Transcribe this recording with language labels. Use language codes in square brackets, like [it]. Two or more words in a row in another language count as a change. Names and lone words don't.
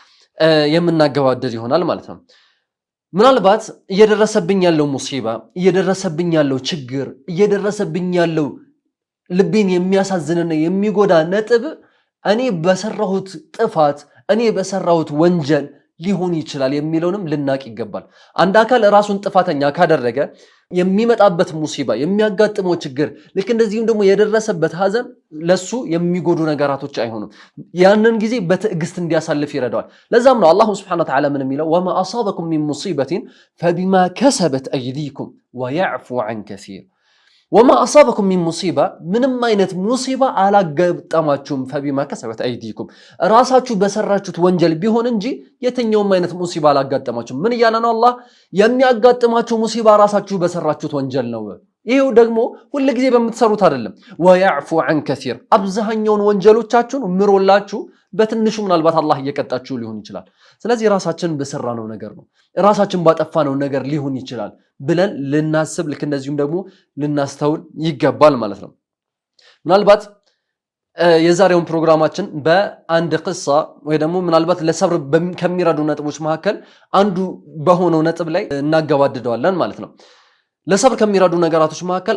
[am] የምናገባደድ ይሆናል ማለት ነው ምናልባት እየደረሰብኝ ያለው ሙሲባ እየደረሰብኝ ያለው ችግር እየደረሰብኝ ያለው ልቤን የሚያሳዝንና የሚጎዳ ነጥብ እኔ በሰራሁት ጥፋት እኔ በሰራሁት ወንጀል ሊሆን ይችላል የሚለውንም ልናቅ ይገባል አንድ አካል ራሱን ጥፋተኛ ካደረገ የሚመጣበት ሙሲባ የሚያጋጥመው ችግር ልክ እንደዚህም ደግሞ የደረሰበት ሐዘን ለሱ የሚጎዱ ነገራቶች አይሆኑም ያንን ጊዜ በትዕግስት እንዲያሳልፍ ይረዳዋል ለዛም ነው አላህ [ar] سبحانه وتعالى [am] ምን የሚለው [ar] وما اصابكم من مصيبه فبما كسبت ايديكم ويعفو عن كثير وما اصابكم من مصيبه [am] ምንም አይነት ሙሲባ አላጋጠማችሁም [ar] فبما كسبت ايديكم [am] ራሳችሁ በሰራችሁት ወንጀል ቢሆን እንጂ የትኛውም አይነት ሙሲባ አላጋጠማችሁም ምን ይያለ ነው አላህ የሚያጋጥማችሁ ሙሲባ ራሳችሁ በሰራችሁት ወንጀል ነው ይሄው ደግሞ ሁሉ ጊዜ በመትሰሩት አይደለም [ar] ويعفو عن كثير [am] አብዛኛውን ወንጀሎቻችሁን ምሮላችሁ በትንሹ ምናልባት አላህ እየቀጣችሁ ሊሆን ይችላል ስለዚህ ራሳችን በሰራነው ነገር ነው ራሳችን ባጠፋነው ነገር ሊሆን ይችላል ብለን ልናስብ ልክ እንደዚሁም ደግሞ ልናስተውል ይገባል ማለት ነው ምናልባት የዛሬውን ፕሮግራማችን በአንድ ቅሳ ወይ ደግሞ ምናልባት ለሰብር ከሚረዱ ነጥቦች መካከል አንዱ በሆነው ነጥብ ላይ እናገባድደዋለን ማለት ነው ለሰብር ከሚረዱ ነገራቶች መካከል